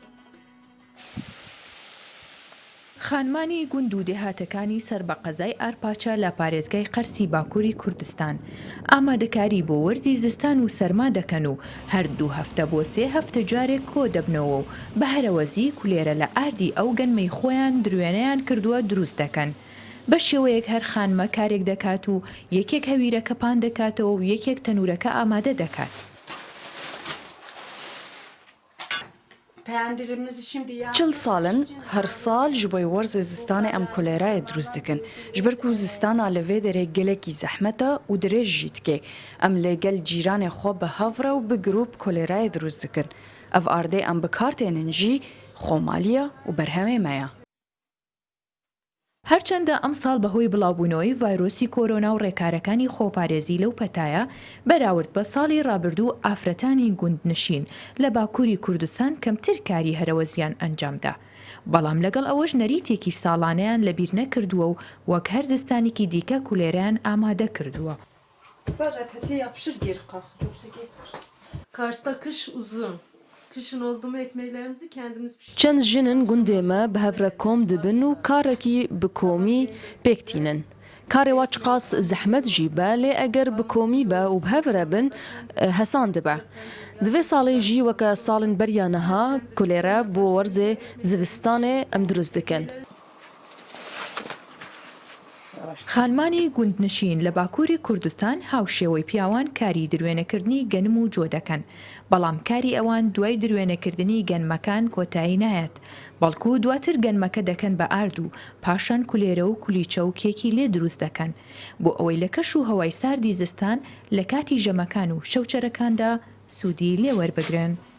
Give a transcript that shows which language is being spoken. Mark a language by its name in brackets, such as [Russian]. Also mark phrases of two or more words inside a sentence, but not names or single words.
[Central Kurdish] خانمانی گوند و دێهاتەکانی سەر بە قەزای ئارپاچە لە پارێزگای قەرسی باکووری کوردستان ئامادەکاری بۆ وەرزی زستان و سەرما دەکەن و هەردوو هەفتە بۆ 3 هەفتە جارێک کۆ دەبنەوە و بە هەرەوەزی کولێرە لە ئاردی ئەو گەنمەی خۆیان درێنەیان کردووە دروست دەکەن بە شێوەیەک هەر خانمە کارێک دەکات و یەکێک هەویرەکە پان دەکاتەوە و یەکێک تەنورەکە ئامادە دەکات. [Kurdish] چل ساڵن هەر ساڵ ji bo werzê zistanê em kolerayê dروست dikin ji ber ku zistana li vê derê gelekî zehmet e û dirêj jî dike em lê gel cîranê xwe bi hev re û bi girûp kolerayê dروست dikin ev ardê em bi kar tênin jî xomaliye û berhemê me ye. [Central Kurdish] هەرچەندە ئەم ساڵ بەهۆی بڵاوبوونەوەی ڤایرۆسی کۆرۆنا و ڕێکارەکانی خۆپارێزی لەو پەتایە بەراورد بە ساڵی ڕابردوو ئافرەتانی گوندنشین لە باکووری کوردستان کەمتر کاری هەرەوەزیان ئەنجامدا. بەڵام لەگەڵ ئەوەش نەریتێکی ساڵانەیان لەبیر نەکردووە و وەک هەر زستانێکی دیکە کولێرەیان ئامادە کردووە. [Turkish] Kışın oldu mu ekmeklerimizi kendimiz pişiriyoruz. [Kurdish] Çend jinin gundê me bi hev re kom dibin û karekî bi komî pêk tînin. Karê wa çiqas zehmet jî be lê eger bi komî be û bi hev re bin hesan dibe. Di vê salê jî weke salên beriya niha kulêre bo werzê zivistanê em dروست dikin. [Central Kurdish] خانمانی گوندنشین لە باکووری کوردستان هاوشێوەی پیاوان کاری درێنەکردنی گەنم و جۆ دەکەن بەڵام کاری ئەوان دوای درێنەکردنی گەنمەکان کۆتایی نایەت بەڵکو دواتر گەنمەکە دەکەن بە ئارد و پاشان کولێرە و کولیچە و کێکی لێ دروست دەکەن بۆ ئەوەی لە کەش و هەوای ساردی زستان لە کاتی ژەمەکان و شەوچەرەکاندا سوودی لێ وەربگرن.